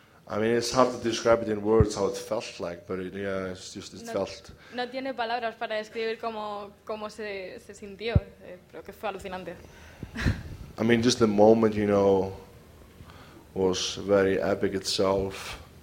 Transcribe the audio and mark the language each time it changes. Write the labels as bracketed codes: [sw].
[en] I mean, it's hard to describe it in words how it felt like, but it felt. [es] No tiene palabras para describir cómo se sintió, pero que fue alucinante. [en] I mean, just the moment, you know, was very epic itself.